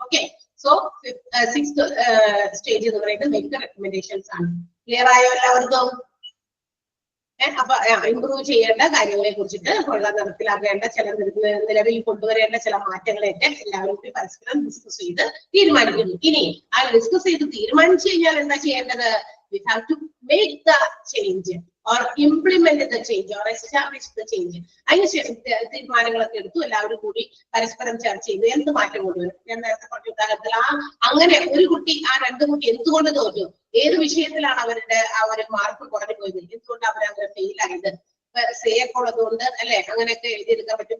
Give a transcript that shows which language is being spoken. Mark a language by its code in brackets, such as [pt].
[ml] Okay, so 6th stage എന്ന് പറയുന്നത് make recommendations ആണ്. ക്ലിയർ ആയോ എല്ലാവർക്കും? അപ്പൊ ഇംപ്രൂവ് ചെയ്യേണ്ട കാര്യങ്ങളെ കുറിച്ചിട്ട് നടപ്പിലാക്കേണ്ട ചില നിലവിൽ കൊണ്ടുവരേണ്ട ചില മാറ്റങ്ങളെയൊക്കെ എല്ലാവരും കൂടി പരസ്പരം ഡിസ്കസ് ചെയ്ത് തീരുമാനിക്കുന്നു. ഇനി ആ ഡിസ്കസ് ചെയ്ത് തീരുമാനിച്ചു കഴിഞ്ഞാൽ എന്താ ചെയ്യേണ്ടത്, [en] we have to make the change [ml] or implement the change or establish the change. അതിനുശേഷം തീരുമാനങ്ങളൊക്കെ എടുത്തു, എല്ലാവരും കൂടി പരസ്പരം ചർച്ച ചെയ്ത് എന്ത് മാറ്റം കൊണ്ടുവരും. ഞാൻ നേരത്തെ പറഞ്ഞ ഉദാഹരണത്തിൽ അങ്ങനെ ഒരു കുട്ടി, ആ 2 കുട്ടി എന്തുകൊണ്ട് തോറ്റു, ഏത് വിഷയത്തിലാണ് ആ ഒരു മാർക്ക് കുറഞ്ഞു പോയത്, എന്തുകൊണ്ട് അവരങ്ങനെ ഫെയിൽ ആയത്, സേഫുള്ളതുകൊണ്ട് അല്ലെ, അങ്ങനെയൊക്കെ എഴുതിയെടുക്കാൻ പറ്റും.